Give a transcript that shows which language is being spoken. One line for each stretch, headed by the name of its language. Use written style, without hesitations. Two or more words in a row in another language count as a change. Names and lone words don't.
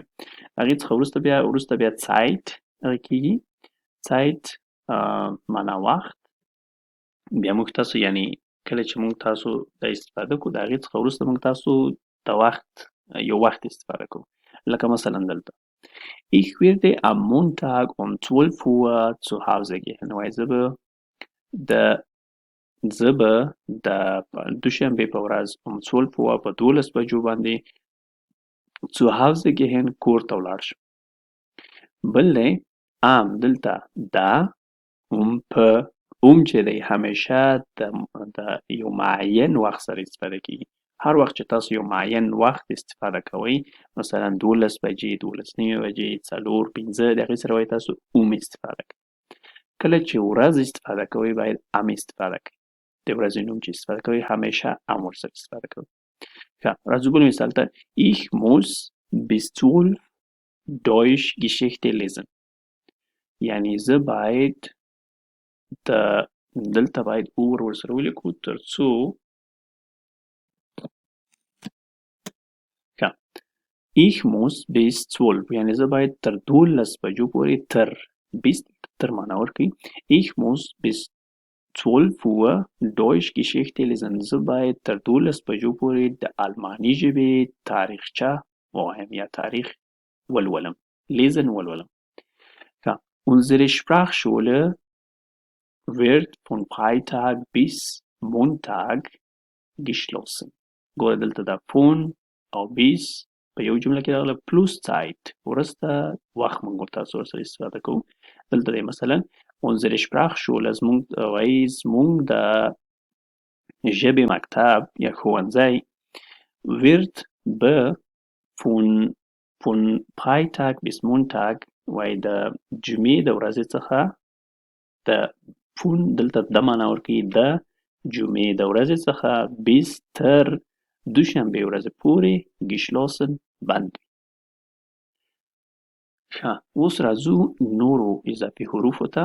Pashto: هغې څخه وروسته بیا Zeit هغه کېږي. Zeit معنا وخت. بیا موږ تاسو یعنی کله چې موږ تاسو دا استفاده کوو د هغې څخه وروسته موږ تاسو د وخت یو وخت استفاده کوو. لکه مثلا دلته
German: Ich werde am Montag um 12 Uhr zu Hause gehen.
Pashto: وایي زه به د دوشنبې په ورځ
German: um 12 Uhr
Pashto: په 12 بجو باندې
German: zu Hause gehen
Pashto: کور ته ولاړ شم. بل دی دلته دا په چې دی همیشه د یو معین وخت سره استفاده کیږي. هر وخت چې تاسو یو معین وخت استفاده کوئ مثلا 12 بجې 12 نیمې بجې 4 5 د هغې سره باید تاسو استفاده کوئ. کله چې ورځ استفاده کوئ باید استفاده کوئ. د ورځې نوم چې استفاده کوئ همیشه ورسره استفاده کوئ. راځو بل مثال ته
German: Ich muss bis 12 Deutsch Geschichte lesen.
Pashto: یعنی زه باید دلته باید ورسره ولیکو تر څو
German: Ich muss bis 12
Pashto: یعنی زه باید تر 12 بجو پورې تر معنا ورکوي.
German: Ich muss bis 12 Uhr Deutsch Geschichte lesen.
Pashto: زه باید تر 12 بجو پورې د آلماني ژبې تاریخچه ووایم یا تاریخ ولولم. lesen ولولم.
German: Unsere Sprachschule wird von Freitag bis Montag geschlossen.
Pashto: ګوره دلته دا von او bis په یو جمله کې راغله
German: plus Zeit
Pashto: وروسته وخت موږ تاسو ورسره استفاده کوو. دلته دی مثلا
German: unsere Sprachschule
Pashto: زموږ د ژبې مکتب یا ښوونځی wird به
German: von Freitag bis Montag
Pashto: وایي د جمعې د ورځې څخه د دلته د معنا ورکوي د جمعې د ورځې څخه bis تر دوشنبې ورځې پورې geschlossen بند وي. اوس راځو نورو اضافي حروفو ته.